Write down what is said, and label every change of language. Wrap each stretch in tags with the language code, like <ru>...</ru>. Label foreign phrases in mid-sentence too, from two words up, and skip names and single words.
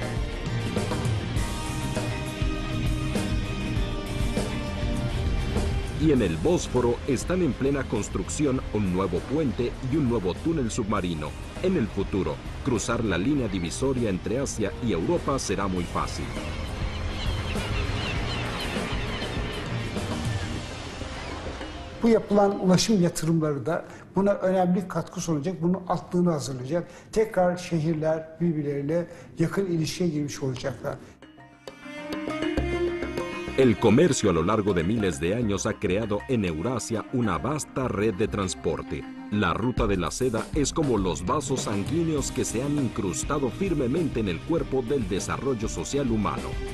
<es>Y en el Bósforo están en plena construcción un nuevo puente y un nuevo túnel submarino. En el futuro, cruzar la línea divisoria entre Asia y Europa será muy fácil.</es> <tr>Bu yapılan ulaşım yatırımları da buna önemli katkı sunacak, bunun altlığını hazırlayacak. Tekrar şehirler birbirleriyle yakın ilişkiye girmiş olacaklar.</tr> <es>El comercio a lo largo de miles de años ha creado en Eurasia una vasta red de transporte. La ruta de la seda es como los vasos sanguíneos que se han incrustado firmemente en el cuerpo del desarrollo social humano.</es>